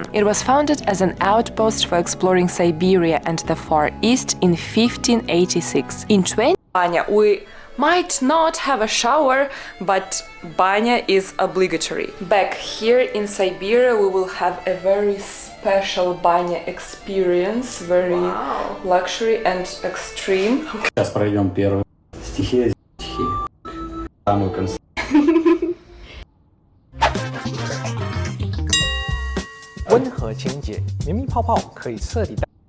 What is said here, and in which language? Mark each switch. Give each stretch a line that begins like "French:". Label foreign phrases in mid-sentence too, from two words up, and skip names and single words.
English: It was founded as an outpost for exploring Siberia and the Far East in 1586. In Banya, we might not have a shower, but banya is obligatory. Back here in Siberia we will have a very special banya experience, very luxury and extreme.
Russian: Сейчас пройдем первую стихию. Самую концовку.
Chinese: 温和清洁，绵密泡泡可以彻底。